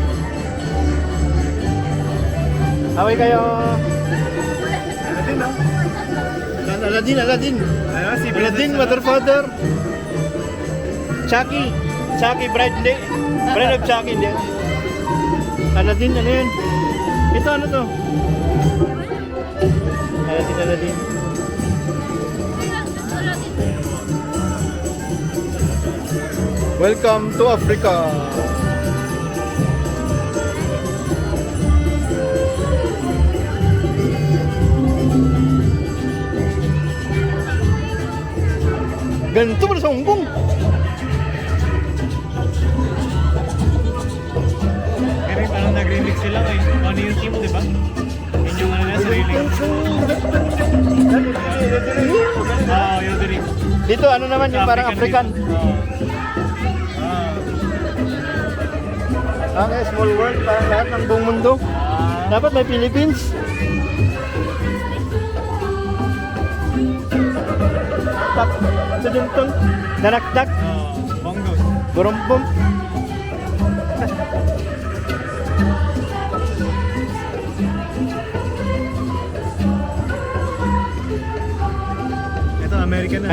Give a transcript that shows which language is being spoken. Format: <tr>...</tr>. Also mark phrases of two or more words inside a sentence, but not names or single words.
<tl>Away kayo. Aladdin, no? Aladdin, Aladdin. Ayun, si Aladdin,</tl> <en>Mother Father.</en> <tl>Chucky. Chucky, bride, hindi. Bride of Chucky, hindi. Aladdin, ano yun? Ito, ano to? Aladdin, Aladdin.</tl> <en>Welcome to Africa.</en> <tl>Ganito pala sa Hong Kong. Pero parang nag-remix sila kay ano yung team, di ba? Yun yung ano na, sarili. Oo, yung lyrics. Dito ano naman yung parang African.</tl> <en>Okay, small world,</en> <tl>parang lahat ng buong mundo. Dapat may Philippines. Tak, tudungtong, danakdak, Bongos. burumbum. Ito, American na.</tl>